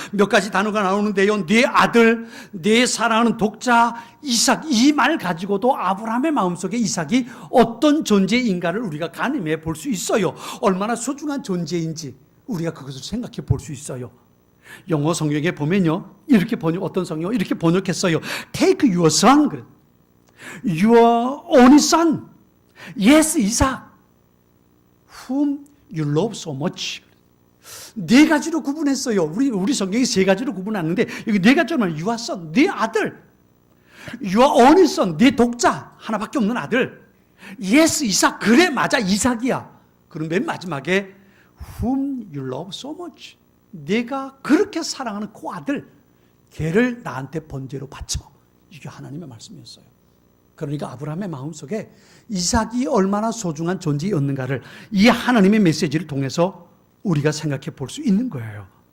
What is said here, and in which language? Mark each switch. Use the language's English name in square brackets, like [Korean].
[Korean] 몇 가지 단어가 나오는데요. 내 아들, 내 사랑하는 독자 이삭, 이 말 가지고도 아브라함의 마음속에 이삭이 어떤 존재인가를 우리가 가늠해 볼 수 있어요. 얼마나 소중한 존재인지 우리가 그것을 생각해 볼 수 있어요. 영어 성경에 보면요, 이렇게 어떤 성경 이렇게 번역했어요. [English] Take your son, your only son, yes, Isaac, whom you love so much. [Korean] 네 가지로 구분했어요. 우리 성경이 세 가지로 구분하는데 여기 네 가지로 말해요. [English] Your son, [Korean] 네 아들. [English] Your only son, [Korean] 네 독자. 하나밖에 없는 아들. Yes, 이삭. 그래, 맞아, 이삭이야. 그럼 맨 마지막에 [English] whom you love so much. [Korean] 내가 그렇게 사랑하는 그 아들. 걔를 나한테 번제로 바쳐. 이게 하나님의 말씀이었어요. 그러니까 아브라함의 마음속에 이삭이 얼마나 소중한 존재였는가를 이 하나님의 메시지를 통해서 우리가 생각해 볼 수 있는 거예요.